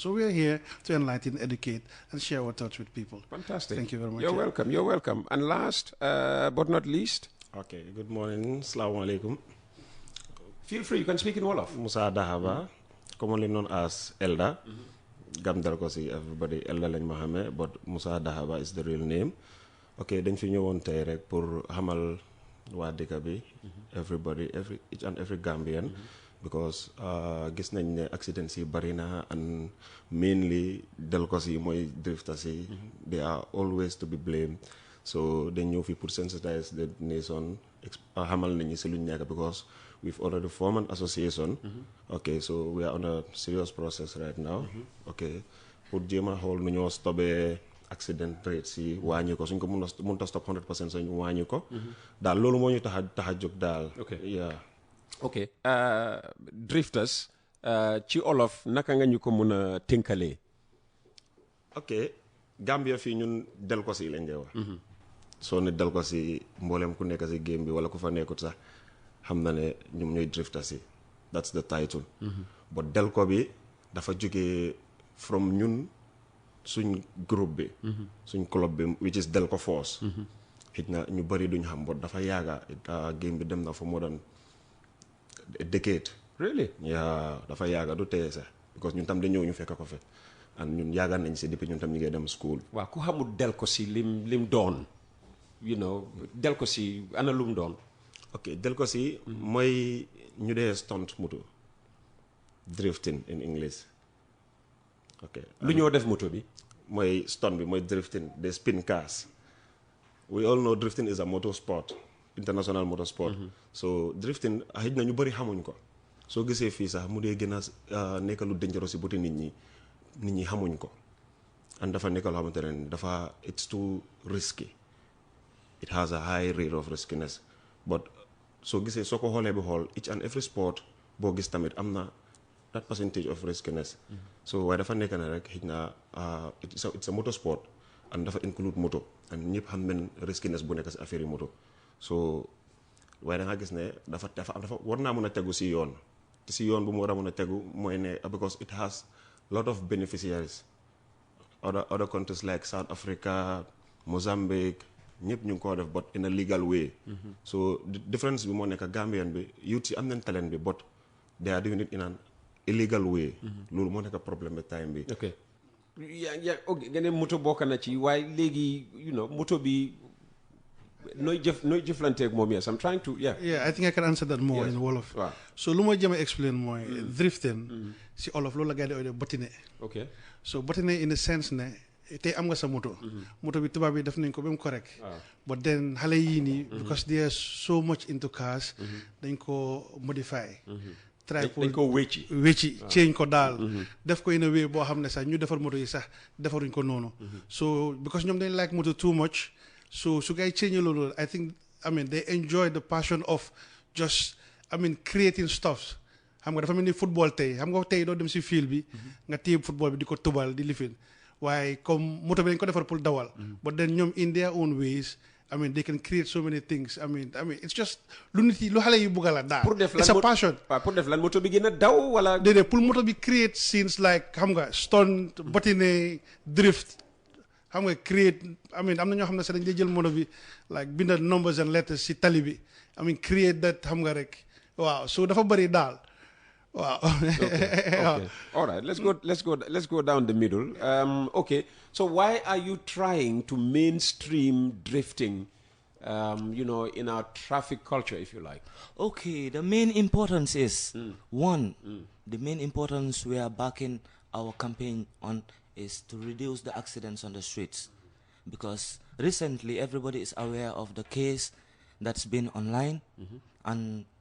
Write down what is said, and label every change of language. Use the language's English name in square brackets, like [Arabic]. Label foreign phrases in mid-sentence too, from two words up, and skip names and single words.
[English] So we're here to enlighten, educate, and share our thoughts with people. Fantastic. Thank you very much. You're welcome. You're welcome. And last, but not least. Okay, good morning. [Arabic] السلام عليكم. [English] Feel free, you can speak in Wolof. Musa Dahaba, commonly known as Elda. Gamdarkosi, everybody Elda [Wolof] lañ ma xamé, [English] but Musa Dahaba is the real name. [Wolof] Okay, dañ fi ñëwoon tay rek pour xamal waa dëkk bi [English] everybody, each and every Gambian, because [Wolof] gis nañ ne accidents yi bari na, [English] and mainly [Wolof] delkos yi mooy drifters yi, [English] they are always to be blamed. So dañ ñëw fi pour sensitize the nation, [Wolof] xamal nañu si luñ nekk, [English] because we've already formed an association. Okay, so we are on a serious process right now. [Wolof] Okay, pour jéem a xool nu ñoo stopé [English] accident rates [Wolof] yi wàññi ko, suñ ko mënta stop 100% suñ wàññi ko daal loolu moo ñu tax a jóg daal. ok drifters ci olof naka nga ñu ko mën a tënkalee? ok, Gambia fii ñun delkos yi lañ dee wax. soo ne delkos yi mboolem ku nekk si game bi wala ku fa nekkut sax xam na ne ñoom ñooy drifters yi, [English] that's the title. [Wolof] but delko bi dafa jógee from ñun suñ groupe bi, suñ club bi, [English] which is Delco Force. [Wolof] xëj na ñu bari duñ xam, but dafa yaaga game bi dem na [English] for more than a decade. Really? Yeah, [Wolof] dafa yaaga du teye sax, because ñun tam dañu ñëw ñu fekk ko fe, and ñun yaaga nañ si depuis ñun tam ñu ngi dem school. waaw ku xamul Delco si lim doon, Delco si ana lum doon? ok, Delco si mooy ñu dee stunt moto, [English] drifting in English. [Wolof] ok, lu ñoo def moto bi? mooy stunt bi mooy drifting, [English] they spin cars. We all know drifting is a motor sport. international motorsport. So drifting [Wolof] xëj na ñu bëri xamuñ ko soo gisee fii sax mu dee gën a nekk lu dangereux si buti nit ñi xamuñ ko and dafa nekk loo xamante ne dafa [English] it's too risky. It has a high rate of riskiness but [Wolof] soo gisee soo ko xoolee bi xool [English] each and every sport [Wolof] boo gis tamit am na [English] that percentage of riskiness. [Wolof] So waaye dafa nekk ne rek xëj na [English] it's a motorsport and [Wolof] dafa include moto and ñëpp xam nañ riskiness bu nekk si affaire yi moto so waaye da nga gis ne dafa war naa mën a tegu si yoon te si yoon bu mu war a mën a tegu mooy ne [English] because it has lot of beneficiaries other countries like South Africa Mozambique [Wolof] ñëpp ñu ngi koo def [English] but in a legal way. So the difference [Wolof] bi moo nekk [English] Gambian bi youth [Wolof] yi am nañ [English] talent bi but they are doing it in an illegal way. [Wolof] loolu moo nekk problème bi time bi. ok ok nga ne moto bokk na ci waaye léegi moto bi nooy jëflanteeg moom. [English] Yes, I'm trying to I think I can answer that more in Wolof. Wow. [Wolof] So lu ma jëm a explain mooy drifting si Wolof loolu la gars yi di ooyee botiner. ok So botiner [English] in the sense [Wolof] ne tey am nga sa moto moto bi tubaab bi def nañ ko ba mu correct [English] but then [Wolof] xale yii nii [English] because they are so much into cars [Wolof] dañ ko [English] modify try [Wolof] dañ ko wécci change ko daal def ko [English] in a way [Wolof] boo xam ne sax ñu defar moto yi sax defaruñ ko noonu so because ñoom dañ like moto [English] too much [Wolof] so su gay change loolu [English] I mean they enjoy the passion of just creating stuff [Wolof] xam nga dafa mel ni football tey xam nga tey doo dem si field bi nga téye football bi di ko tubal di lifin waaye comme moto bi dañ ko defar pour dawal [English] but then [Wolof] ñoom [English] in their own ways they can create so many things it's just [Wolof] lu nit yi lu xale yi bugga la daal [English] it's a passion [Wolof] pour def lan moto bi gën a daw wala déedéet pour moto bi [English] create scenes like [Wolof] xam nga stunt botiner drift xam nga create am na ñoo xam ne sax dañ lay jël moto bi like binda [English] numbers and letters [Wolof] si tali bi [English] create that [Wolof] xam nga rek waaw so dafa bëri daal wow. [English] Okay. All right. Let's go down the middle. Okay. So why are you trying to mainstream drifting? In our traffic culture, if you like. Okay. The main importance is one. The main importance we are backing our campaign on is to reduce the accidents on the streets, because recently everybody is aware of the case that's been online and.